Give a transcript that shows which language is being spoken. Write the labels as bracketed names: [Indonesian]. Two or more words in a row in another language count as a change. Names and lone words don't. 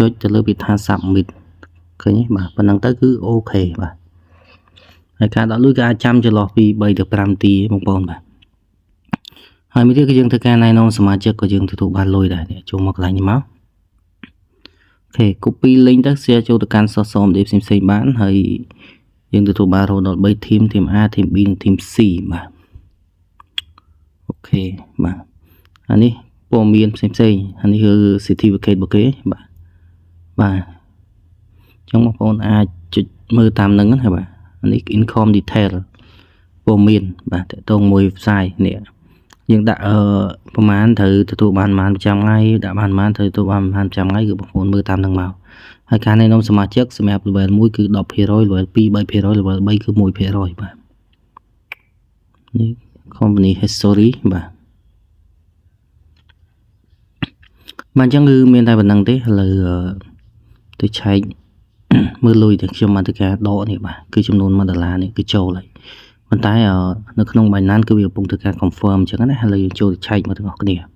[Khmer] ចទៅលើវាថា submit ឃើញទេបាទប៉ុណ្ណឹងទៅគឺអូខេបាទហើយការដាក់លុយក៏អាចចាំចន្លោះពី3ទៅ5នាទីបងប្អូនបាទហើយមួយទៀតគឺយើងធ្វើការណែនាំសមាជិកក៏យើងទទួលបានលុយ ដែរចូលមកកន្លែងនេះមកអូខេ [English] copy link [Khmer] ទៅ share ចូលទៅកាន់ [English] social media [Khmer] ផ្សេងៗបានហើយយើងទទួលបានរហូតដល់3 [English] team A team B [Khmer] និង [English] team C [Khmer] បាទអូខេបាទអានេះព័ត៌មានផ្សេងអានេះគឺ certificate របស់គេបាទអញ្ចឹងបងប្អូនអាច ចុចមើលតាមហ្នឹងណាបាទអានេះ [English] income detail [Khmer] ព័ត៌មានបាទតើតងមួយ website នេះយើងដាក់ប្រហែលត្រូវទទួលបានប្រហែលប្រចាំថ្ងៃដាក់បានប្រហែលត្រូវទទួលបានប្រហែលប្រចាំថ្ងៃគឺបងប្អូនមើលតាមហ្នឹងមកហើយការណែនាំសមាជិកសម្រាប់ level 1គឺ10% level 2 3% level 3គឺ1%បាទនេះ [English] company history [Khmer] បាទ អញ្ចឹងគឺមានតែប៉ុណ្្នឹងទេឥឡូវទៅឆែកមើលលុយដែលខ្ញុំបានធ្វើការដកនេះបាទគឺចំនួន$1នេះគឺចូលហើយប៉ុន្តែនៅក្នុង Binance គឺវាកំពុងធ្វើការ confirm អញ្ចឹងណាឥឡូវយើងចូលទៅឆែកមកទាំងអស់គ្នា